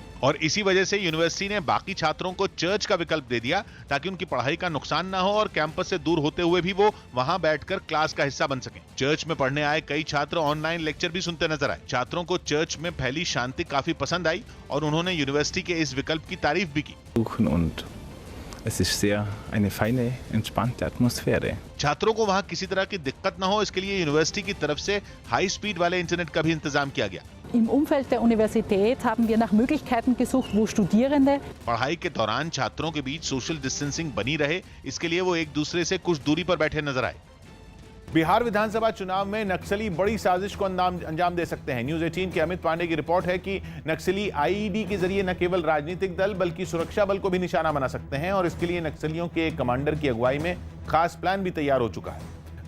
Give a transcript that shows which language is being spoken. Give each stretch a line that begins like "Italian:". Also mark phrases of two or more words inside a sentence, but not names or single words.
Hindi: और इसी वजह से यूनिवर्सिटी ने बाकी छात्रों को चर्च का विकल्प दे दिया ताकि उनकी पढ़ाई का नुकसान ना हो और कैंपस से दूर होते हुए भी वो वहां बैठकर क्लास का हिस्सा बन सकें। चर्च में पढ़ने आए कई छात्र
English: online lecture
Hindi: भी सुनते नजर आए। छात्रों को चर्च में फैली शांति काफी पसंद आई और उन्होंने यूनिवर्सिटी के इस विकल्प की तारीफ भी की।
German: Es ist sehr eine feine, entspannte Atmosphäre.
Hindi: छात्रों को वहां किसी तरह की दिक्कत न हो, इसके लिए यूनिवर्सिटी की तरफ से
English: high speed
Hindi: वाले इंटरनेट का भी इंतजाम किया गया।
German: Im Umfeld der Universität haben wir nach Möglichkeiten gesucht, wo Studierende
Hindi: पढ़ाई के दौरान छात्रों के बीच
English: social distancing
Hindi: बनी रहे, इसके लिए वो एक दूसरे से कुछ दूरी पर बैठे नजर आए। बिहार विधानसभा चुनाव में नक्सली बड़ी साजिश को अंजाम दे सकते हैं। न्यूज़ 18 के अमित पांडे की रिपोर्ट है कि नक्सली आईईडी के जरिए न केवल राजनीतिक दल बल्कि सुरक्षा बल को भी निशाना बना सकते हैं और इसके लिए नक्सलियों के एक कमांडर की अगुवाई में खास प्लान भी तैयार हो चुका है।